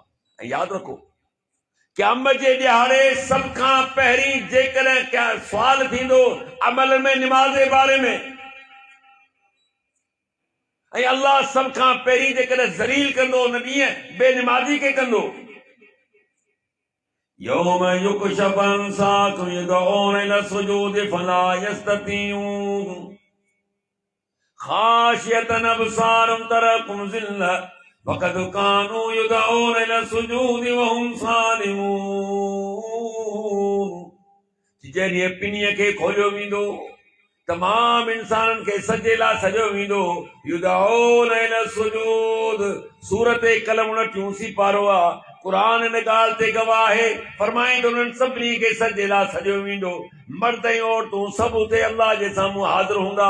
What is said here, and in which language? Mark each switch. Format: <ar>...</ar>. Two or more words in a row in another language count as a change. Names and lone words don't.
<sd>ऐं यादि रखो, क़यामत जे ॾियारे सभ खां पहिरीं जेकॾहिं क्या सुवाल थींदो अमल में नमाज़ जे बारे में, ऐं अल्लाह सभ खां पहिरीं जेकॾहिं ज़लील कंदो उन ॾींहुं बेनमाज़ी खे कंदो।</sd> <ar>يوم يكشف عن ساق يدعون إلى السجود فلا يستطيعون خاشعة أبصارهم ترهقهم ذلة وقد كانوا يدعون إلى السجود وهم سالمون.</ar> <sd>जॾहिं पिनीअ खे खोलियो वेंदो, तमाम इंसाननि खे सजे लाइ सॼो वेंदो।</sd> <ar>يدعون إلى السجود,</ar> <sd>सूरत कलम 29 पारो आहे। कुरान इन ॻाल्हि ते गवाह आहे। फरमाईं त उन्हनि सभिनी खे सजे लाइ सॼो वेंदो, मर्द ऐं औरतूं सभु उते अल्लाह जे साम्हूं हाज़िर हूंदा।</sd>